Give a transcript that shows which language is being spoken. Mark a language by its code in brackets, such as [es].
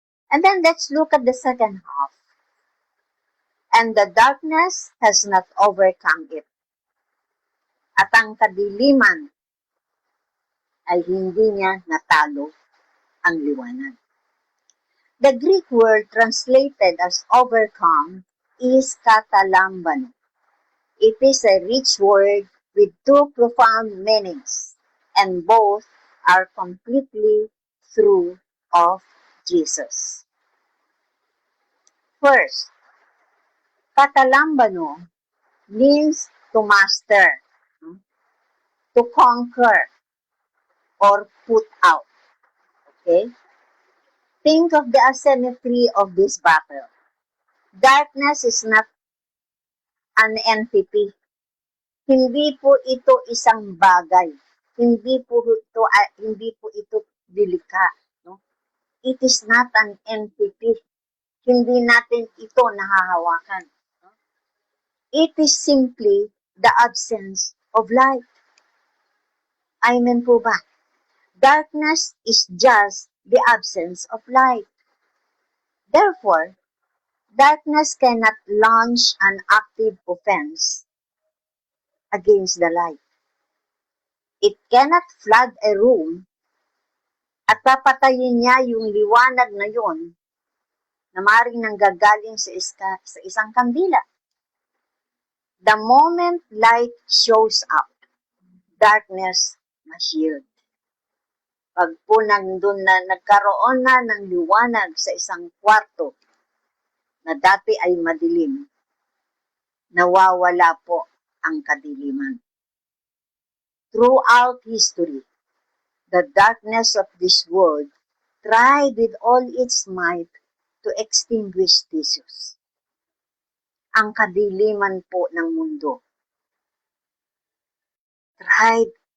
[en] And then let's look at the second half. And the darkness has not overcome it. [tl] At ang kadiliman ay hindi niya natalo ang liwanag. [en] The Greek word translated as overcome is katalambano. It is a rich word with two profound meanings, and both are completely true of Jesus. First, katalambano means to master, to conquer, or put out. Okay? Think of the asymmetry of this battle. Darkness is not an entity. [tl] Hindi po ito isang bagay. Hindi po ito dilika. No? [en] It is not an entity. [tl] Hindi natin ito nahahawakan. [en] No? It is simply the absence of light. Amen po ba? Darkness is just the absence of light. Therefore, darkness cannot launch an active offense against the light. It cannot flood a room [tl] at papatayin niya yung liwanag na yon na maaaring nanggagaling sa isang kandila. [en] The moment light shows up, darkness must yield. [tl] Pag po nandun na nagkaroon na ng liwanag sa isang kwarto na dati ay madilim, nawawala po ang kadiliman. [en] Throughout history, the darkness of this world tried with all its might to extinguish Jesus. [tl] Ang kadiliman po ng mundo tried